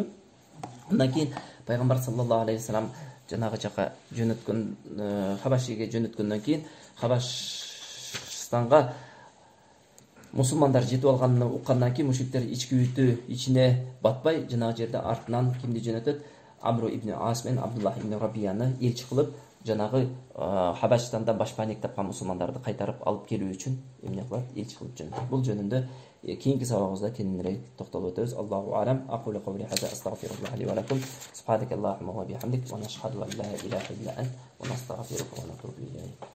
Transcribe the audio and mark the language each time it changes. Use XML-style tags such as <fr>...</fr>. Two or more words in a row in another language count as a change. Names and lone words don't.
<ky>Андан кийин Пайгамбар</ky> <ar>صلى الله عليه وسلم</ar> <ky>жанагы жака жөнөткөн, Хабашиге жөнөткөндөн кийин Хабашстанга мусулмандар жетип алганын уккандан кийин мушриктер ички үтү ичине батпай, жанагы жерде артынан кимди жөнөтөт? Амру ибн Ас менен Абдуллах ибн Рабияны элчи кылып, жанагы Хабашстанда башпаанек тапкан мусулмандарды кайтарып алып келүү үчүн эмне кылат? Элчи кылып жөнөтөт. Бул жөнүндө кийинки сабагыбызда кеңирээк токтолуп өтөбүз.</ky> <ar>الله أعلم. أقول قولي هذا أستغفر الله لي ولكم سبحانك اللهم وبحمدك ونشهد أن لا إله إلا أنت ونستغفرك ونتوب إليك.</ar>